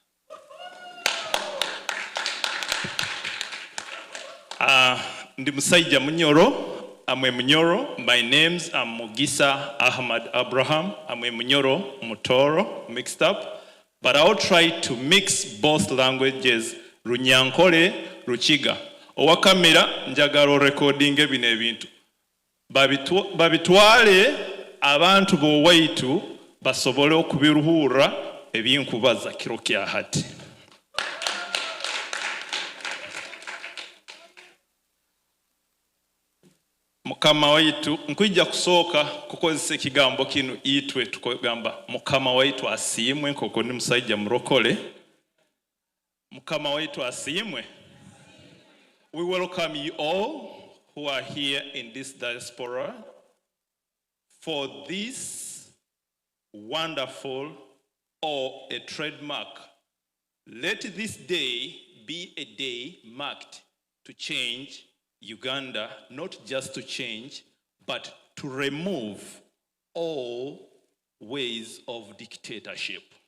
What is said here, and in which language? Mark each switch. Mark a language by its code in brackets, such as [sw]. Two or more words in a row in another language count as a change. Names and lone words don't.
[nyo] Ndi Musaija Munyoro, [en] I'm a Munyoro. My names are Mugisa Ahmad Abraham. I'm a Munyoro, Mutoro, mixed up. But I'll try to mix both languages, Runyankole, Ruchiga. [nyo] Owa kamera njagala recording bino ebintu. Babitwale abantu b'owaitu basobole okubiruhura ebinkubaza kiro kya hati. Mukama waitu nkwijja kusooka kukozesa ekigambo kino itwe tukugamba Mukama waitu asiimwe nkoko ndi musajja murokole. Mukama waitu asiimwe. [en] We welcome you all who are here in this diaspora for this wonderful or a trademark. Let this day be a day marked to change Uganda, not just to change, but to remove all ways of dictatorship.